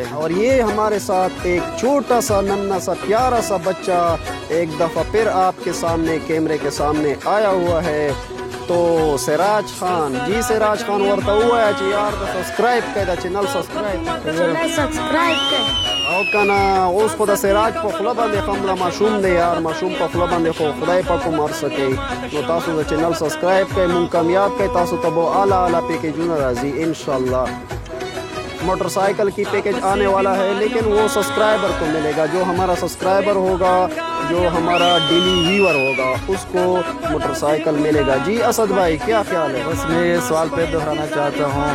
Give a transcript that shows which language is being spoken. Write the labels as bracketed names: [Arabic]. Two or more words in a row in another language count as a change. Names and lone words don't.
[Urdu] اور یہ ہمارے ساتھ ایک چھوٹا سا ننھا سا پیارا سا بچہ ایک دفعہ پھر آپ کے سامنے کیمرے کے سامنے آیا ہوا ہے، تو سراج خان جی، سراج خان ورتا ہوا ہے جی یار، سبسکرائب کر دا چینل، سبسکرائب سبسکرائب کر [Pashto] او کنه اوس خو د سراج په خوله باندې خمله ماشوم دی یار، ماشوم په خوله باندې خو خدای پاک هم هر څه کوي. نو تاسو د چینل سبسکرائب کړئ، مونږ کامیاب کړئ، تاسو ته به اعلیٰ اعلیٰ پیکیجونه راځي انشاءاللہ. [Urdu] موٹر سائیکل کی پیکیج آنے والا ہے لیکن وہ سبسکرائبر کو ملے گا. جو ہمارا سبسکرائبر ہوگا، جو ہمارا ڈیلی ویور ہوگا، اس کو موٹر سائیکل ملے گا. جی اسد بھائی کیا خیال ہے؟ بس میں یہ سوال پہ دہرانا چاہتا ہوں.